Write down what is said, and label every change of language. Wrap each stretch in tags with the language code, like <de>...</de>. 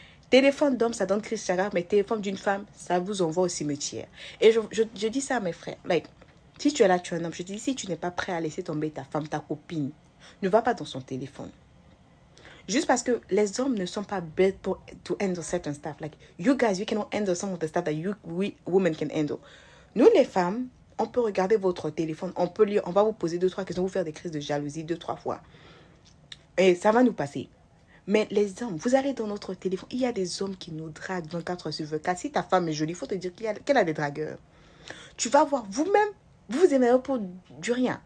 <fr>Téléphone d'homme, ça donne crise cardiaque, mais téléphone d'une femme, ça vous envoie au cimetière. Et je dis ça à mes frères. Si tu es là, tu es un homme, je dis, si tu n'es pas prêt à laisser tomber ta femme, ta copine, ne va pas dans son téléphone. Juste parce que les hommes ne sont pas</fr> <en>built to handle certain stuff. Like, you guys, you cannot handle some of the stuff that we women can handle.</en> <fr>Nous, les femmes, on peut regarder votre téléphone, on peut lire, on va vous poser 2-3 questions, vous faire des crises de jalousie 2-3 fois. Et ça va nous passer. Mais les hommes, vous allez dans notre téléphone, il y a des hommes qui nous draguent 24/24. Si ta femme est jolie, il faut te dire qu'elle a des dragueurs. Tu vas voir vous-même, vous énervez pour du rien.</fr>